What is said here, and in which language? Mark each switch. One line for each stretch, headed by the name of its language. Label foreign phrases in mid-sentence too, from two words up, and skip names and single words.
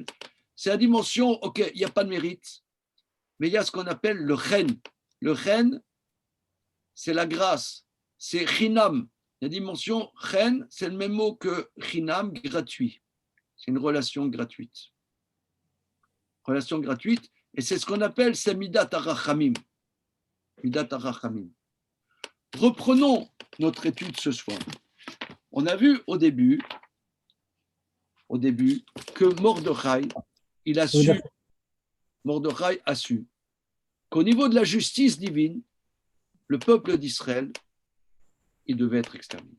French: C'est la dimension, ok, il n'y a pas de mérite, mais il y a ce qu'on appelle le chen. Le chen, c'est la grâce, c'est chinam. La dimension chen, c'est le même mot que chinam, gratuit. C'est une relation gratuite. Relation gratuite, et c'est ce qu'on appelle c'est
Hebrew: מידת הרחמים. מידת הרחמים.
French: Reprenons notre étude ce soir. On a vu au début que Mordechai, Mordechai a su qu'au niveau de la justice divine, le peuple d'Israël, il devait être exterminé.